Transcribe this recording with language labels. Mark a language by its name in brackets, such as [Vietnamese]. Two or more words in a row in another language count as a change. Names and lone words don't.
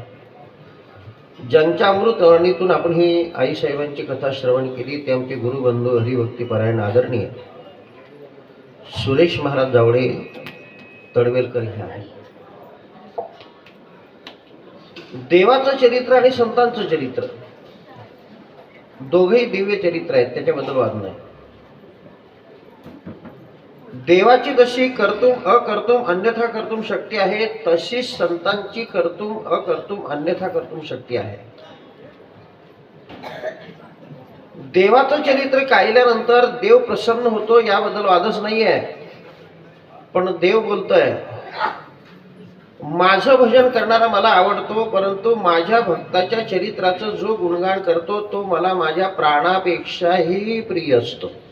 [Marathi] ज्यांच्या अमृतवाणीतून आपण ही आईसाहेबांची कथा श्रवण केली ते आमचे गुरुबंधू हरिभक्तीपरायण आदरणीय सुरेश महाराज जावळे तडवेलकर हे आहे. देवाचं चरित्र आणि संतांचं चरित्र दोघेही दिव्य चरित्र आहेत, त्याच्याबद्दल वाद नाही. देवाची जशी [Sanskrit] कर्तुम अकर्तुम अन्यथा कर्तुम [Marathi] शक्ती आहे, तशी संतांची [Sanskrit] कर्तुम अकर्तुम अन्यथा कर्तुम [Marathi] शक्ती आहे. देवाचं चरित्र काढल्यानंतर देव प्रसन्न होतो याबद्दल वादच नाही आहे. पण देव बोलतोय, माझं भजन करणारा मला आवडतो, परंतु माझ्या भक्ताच्या चरित्राचं जो गुणगान करतो तो मला माझ्या प्राणापेक्षाही प्रिय असतो.